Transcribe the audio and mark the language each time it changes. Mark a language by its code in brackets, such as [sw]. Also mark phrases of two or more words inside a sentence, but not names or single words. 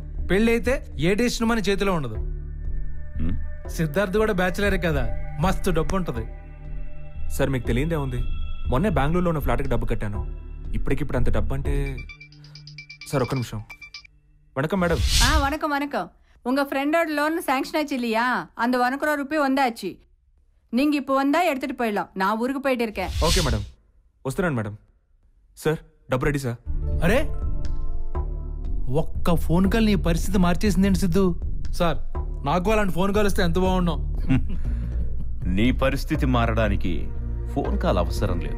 [te] పెళ్లి అయితే ఏ డెసిషన్ మన చేతిలో ఉండదు. సిద్ధార్థ్ కూడా బ్యాచిలరే కదా, మస్తు డబ్బు ఉంటది. సార్ మీకు తెలియదే ఉంది, మొన్నే బెంగళూరులో ఉన్న ఫ్లాట్కి డబ్బు కట్టాను. ఇప్పటికిప్పుడు అంత డబ్బు అంటే. సార్ ఒక్క నిమిషం. వణకం మేడం. [ta] வணக்கம் வணக்கம். உங்க ஃப்ரெண்டோட லோன் சாங்ஷன் ஆச்சு இல்லையா? அந்த 1 crore ரூபாய் வந்தாச்சு. நீங்க இப்போ வந்தா எடுத்துட்டு போயிடலாம். நான் ஊருக்கு போயிட்டு இருக்கேன். [te] ఓకే మేడం, వస్తున్నాను మేడం. సార్ డబ్బు రెడీ సార్. అరే ఒక్క ఫోన్ కాల్ నీ పరిస్థితి మార్చేసిందేంటి సిద్ధు? సార్ నాకు అలాంటి ఫోన్ కాల్ వస్తే ఎంత బాగున్నావు. నీ పరిస్థితి మారడానికి ఫోన్ కాల్ అవసరం లేదు.